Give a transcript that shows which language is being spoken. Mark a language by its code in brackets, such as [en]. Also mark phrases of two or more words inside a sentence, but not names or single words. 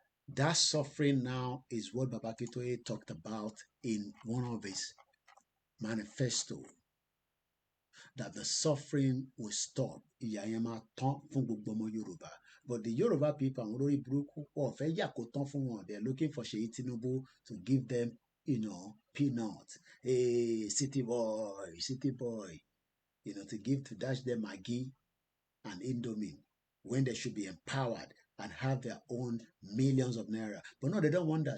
[en] That suffering now is what Baba Akintoye talked about in one of his manifesto, that the suffering will stop. [yo] Ìyà yẹn máa tán fún gbogbo ọmọ Yorùbá. [en] But the Yoruba people, [yo] àwọn olórí burúkú, wọn ò fẹ́ yà kó tán fún wọn. [en] They're looking for Seyi Tinubu to give them, peanuts. Hey, city boy, to dash them Maggi and Indomie when they should be empowered and have their own millions of naira. But no, they don't want that.